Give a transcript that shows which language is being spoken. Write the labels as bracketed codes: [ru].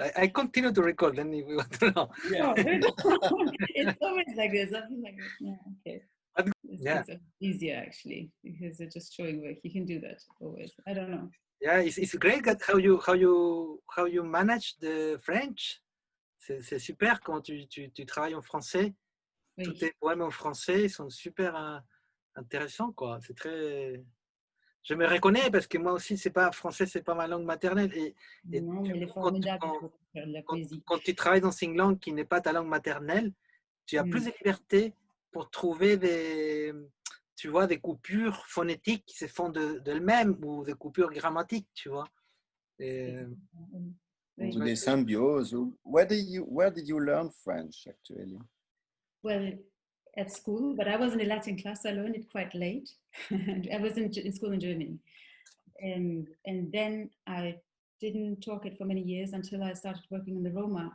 [en] I continue to record. Then if we want to know. Yeah. It's always like this. I feel like, yeah, okay. It's easier actually, because they're just showing work. You can do that always. I don't know. Yeah, it's great how you manage the French. [fr] C'est super quand tu travailles en français. Oui. Tous tes poèmes en français sont super intéressants, quoi. C'est très. Je me reconnais parce que moi aussi français, c'est pas ma langue maternelle. Et non, mais il est formidable pour faire de la poésie. Quand tu travailles dans une langue qui n'est pas ta langue maternelle, tu as plus de liberté pour trouver des coupures phonétiques qui se font d'elles-mêmes ou des coupures grammatiques, tu vois. Des symbioses. [en] Where did you learn French, actually? Well, at school, but I was in a Latin class. I learned it quite late. I was in school in Germany. And then I didn't talk it for many years until I started working in the Roma.